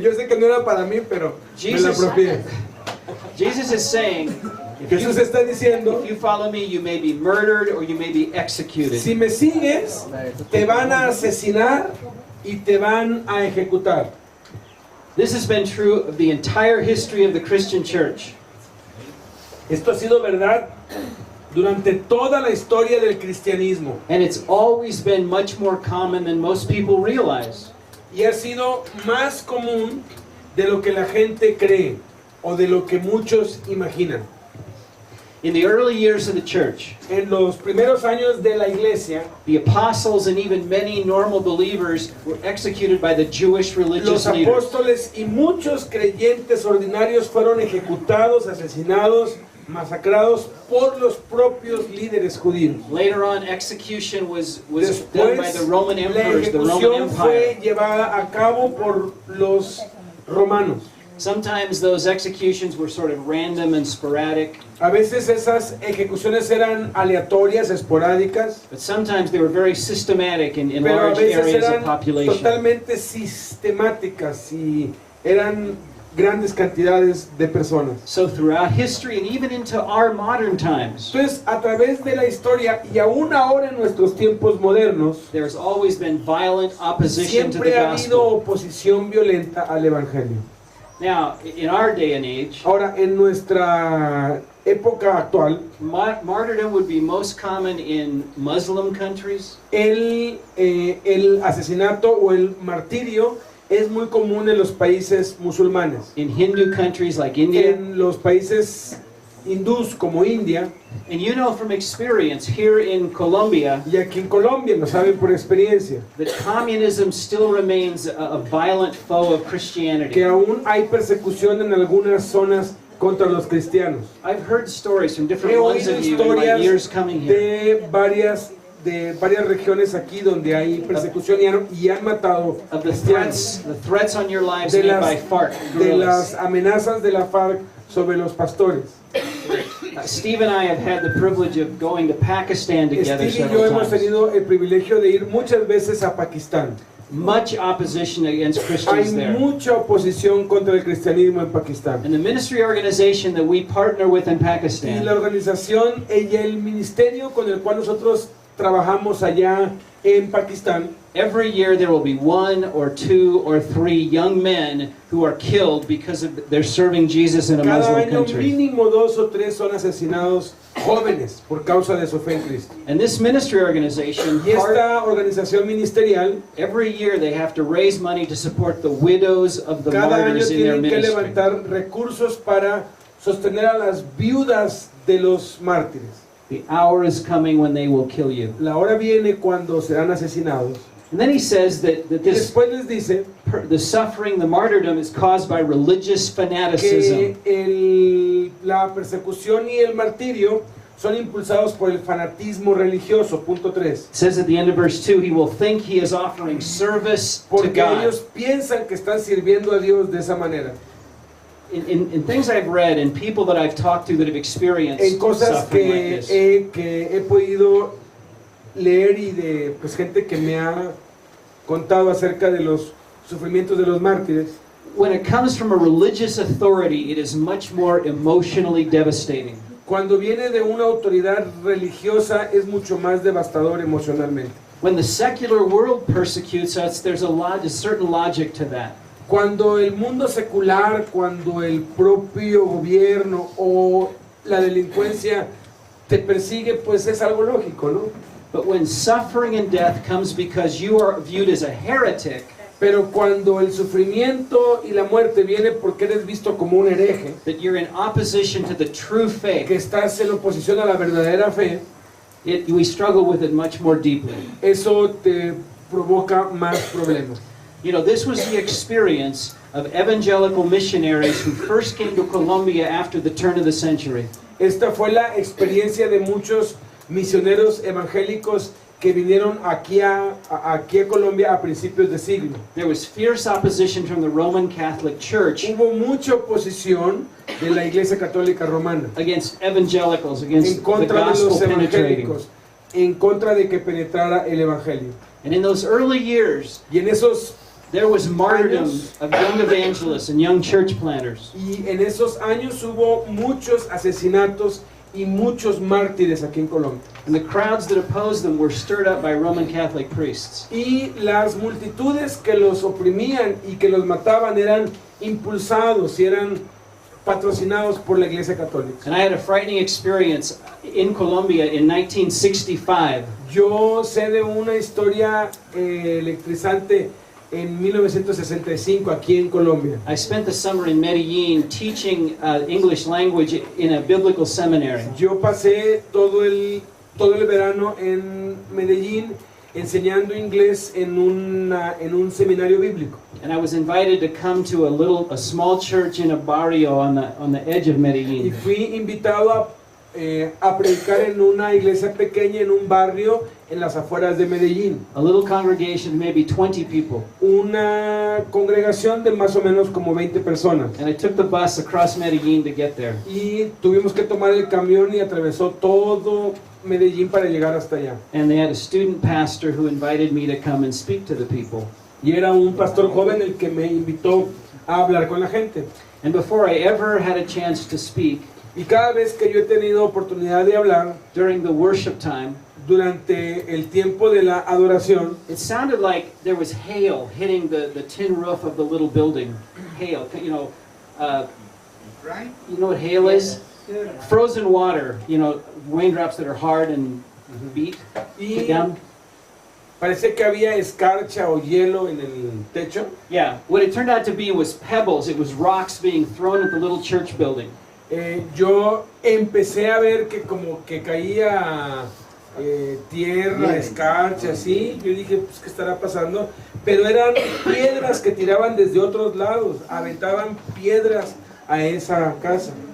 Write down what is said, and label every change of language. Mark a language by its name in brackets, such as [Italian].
[Spanish] Yo sé que no era para mí, pero me la apropié. [English] Jesus is saying, [Spanish] Jesús está diciendo, [English] if you follow me, you may be murdered or you may be executed. [Spanish] si me sigues, te van a asesinar y te van a ejecutar. [English] This has been true of the entire history of the Christian church. [Spanish] Esto ha sido verdad durante toda la historia del cristianismo [English] And it's always been much more common than most people realize. [Spanish] y ha sido más común de lo que la gente cree o de lo que muchos imaginan. [English] In the early years of the church, [Spanish] En los primeros años de la iglesia, [English] the apostles and even many normal believers were executed by the Jewish religious leaders. [Spanish] apóstoles y muchos creyentes ordinarios fueron ejecutados, asesinados, masacrados por los propios líderes judíos. [English] Later on, execution was done by [Spanish] Después, [English] the Roman [Spanish] la [English] emperors, the Roman [Spanish] ejecución fue [English] Empire. [Spanish] llevada a cabo por los romanos. [English] Sometimes those executions were sort of random and sporadic, [Spanish] A veces esas ejecuciones eran aleatorias, esporádicas, [English] but sometimes they were very systematic in [Spanish] pero a [English] large [Spanish] veces [English] areas of [Spanish] eran [English] population. [Spanish] totalmente sistemáticas y eran grandes cantidades de personas. [English] So throughout history and even into our modern times, [Spanish] Entonces, a través de la historia y aún ahora en nuestros tiempos modernos, [English] there's always been violent opposition to the [Spanish] siempre ha habido [English] gospel. [Spanish] oposición violenta al Evangelio. [English] Now, in our day and age, [Spanish] Ahora, en nuestra época actual, [English] martyrdom would be most common in Muslim countries, [Spanish] el asesinato o el martirio es muy común en los países musulmanes, [English] in Hindu countries like India. [Spanish] en los países hindús como India [English] And you know from experience here in Colombia [Spanish] y aquí en Colombia, lo saben por experiencia, [English] that communism still remains a violent foe of [Spanish] que [English] Christianity. [Spanish] aún hay persecución en algunas zonas contra los cristianos. [English] I've heard stories from [Spanish] He [English] different ones [Spanish] oído [English] of you in my [Spanish] historias [English] years coming here [Spanish] de varias regiones aquí donde hay persecución y han matado [English] of the [Spanish] cristianos, [English] threats on your lives [Spanish] de [English] made by [Spanish] las, [English] FARC [Spanish] de [English] guerrillas. [Spanish] las amenazas de la FARC sobre los pastores. [English] Steve and I have had the privilege of going to Pakistan together [Spanish] Steve y yo [English] several [Spanish] hemos [English] times. [Spanish] tenido el privilegio de ir muchas veces a Pakistán. [English] Much opposition against [Spanish] Hay [English] Christians there. [Spanish] mucha oposición contra el cristianismo en Pakistán. [English] And the ministry organization that we partner with in [Spanish] Y la [English] Pakistan, [Spanish] organización y el ministerio con el cual nosotros trabajamos allá en Pakistán, [English] every year there will be 1 or 2 or 3 young men who are killed because of they're serving Jesus in a [Spanish] cada [English] Muslim [Spanish] año [English] country. [Spanish] mínimo 2 o 3 son asesinados jóvenes por causa de su fe en Cristo. [English] And this ministry organization, [Spanish] Y esta organización ministerial, [English] every year they have to raise money to support the widows of the [Spanish] cada año [English] martyrs in their [Spanish] tienen que [English] ministry. [Spanish] levantar recursos para sostener a las viudas de los mártires. [English] The hour is coming when they will kill you. [Spanish] La hora viene cuando serán asesinados. [English] And then he says that [Spanish] Y [English] this [Spanish] después les dice [English] the suffering, the martyrdom is caused by religious fanaticism. [Spanish] que la persecución y el martirio son impulsados por el fanatismo religioso. Punto 3. [English] It says at the end of verse 2, he will think he is offering service to [Spanish] Porque [English] God. [Spanish] ellos piensan que están sirviendo a Dios de esa manera. [English] In things I've read and people that I've talked to that have experienced [Spanish] En cosas [English] suffering like this, [Spanish] que he podido leer y de pues, gente que me ha contado acerca de los sufrimientos de los mártires, [English] when it comes from a religious authority, it is much more emotionally devastating. [Spanish] cuando viene de una autoridad religiosa es mucho más devastador emocionalmente. [English] When the secular world persecutes us, there's a certain logic to that. [Spanish] Cuando el mundo secular, cuando el propio gobierno o la delincuencia te persigue, pues es algo lógico, ¿no? [English] But when suffering and death comes because you are viewed as a heretic, [Spanish] Pero cuando el sufrimiento y la muerte viene porque eres visto como un hereje, [English] that you're in opposition to the true [Spanish] que [English] faith, [Spanish] estás en oposición a la verdadera fe, [English] we struggle with it much more deeply. [Spanish] eso te provoca más problemas. [English] You know, this was the experience of evangelical missionaries who first came to Colombia after the turn of the century. [Spanish] Esta fue la experiencia de muchos misioneros evangélicos que vinieron aquí a Colombia a principios de siglo. [English] There was fierce opposition from the Roman Catholic Church [Spanish] Hubo mucha oposición de la Iglesia Católica Romana [English] against evangelicals, against [Spanish] en [English] the [Spanish] contra de [English] gospel [Spanish] los [English] penetrating. [Spanish] evangélicos, en contra de que penetrara el Evangelio. [English] And in those early years, [Spanish] Y en esos [English] there was martyrdom of young evangelists and young church planters. [Spanish] años hubo muchos asesinatos y muchos mártires aquí en Colombia. [English] And the crowds that opposed them were stirred up by Roman Catholic priests. [Spanish] Y las multitudes que los oprimían y que los mataban eran impulsados y eran patrocinados por la Iglesia Católica. [English] And I had a frightening experience in Colombia in 1965. [Spanish] Yo sé de una historia electrizante en 1965 aquí en Colombia. [English] I spent the summer in Medellin teaching English language in a biblical seminary. [Spanish] Yo pasé todo el verano en Medellín enseñando inglés en un seminario bíblico. [English] And I was invited to come to a small church in a barrio on the edge of [Spanish] Y [English] Medellin. [Spanish] fui invitado a predicar en una iglesia pequeña en un barrio en las afueras de Medellín. [English] A little congregation, maybe 20 people. [Spanish] Una congregación de más o menos como 20 personas. [English] And I took the bus across Medellin to get there. [Spanish] Y tuvimos que tomar el camión y atravesó todo Medellín para llegar hasta allá. [English] And they had a student pastor who invited me to come and speak to the people. [Spanish] Y era un pastor joven el que me invitó a hablar con la gente. [English] And before I ever had a chance to speak, [Spanish] Y cada vez que yo he tenido oportunidad de hablar [English] during the worship time, [Spanish] durante el tiempo de la adoración, [English] it sounded like there was hail hitting the tin roof of the little building. Hail, you know what hail is? Frozen water, raindrops that are hard and beat [Spanish] y [English] down. [Spanish] parece que había escarcha o hielo en el techo. [English] Yeah, what it turned out to be was pebbles. It was rocks being thrown at the little church building. [Spanish] Yo empecé a ver que como que caía tierra, escarcha, así. Yo dije, pues, ¿qué estará pasando? Pero eran piedras que tiraban desde otros lados, aventaban piedras a esa casa.